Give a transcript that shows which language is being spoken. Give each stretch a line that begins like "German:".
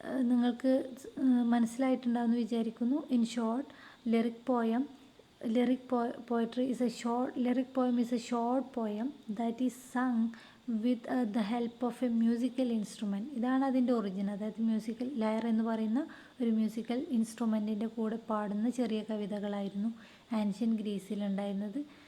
Malayalam: നിങ്ങൾക്ക് മനസ്സിലായിട്ടുണ്ടാവുമെന്ന് വിചാരിക്കുന്നു. In short, lyric poem
English: lyric poem is a short poem that is sung with the help of a musical instrument.
Malayalam: ഇതാണ് അതിൻ്റെ origin. അതായത് musical layer എന്ന് പറയുന്ന ഒരു മ്യൂസിക്കൽ ഇൻസ്ട്രുമെൻറ്റിൻ്റെ കൂടെ പാടുന്ന ചെറിയ കവിതകളായിരുന്നു ആൻഷ്യൻ ഗ്രീസിലുണ്ടായിരുന്നത്.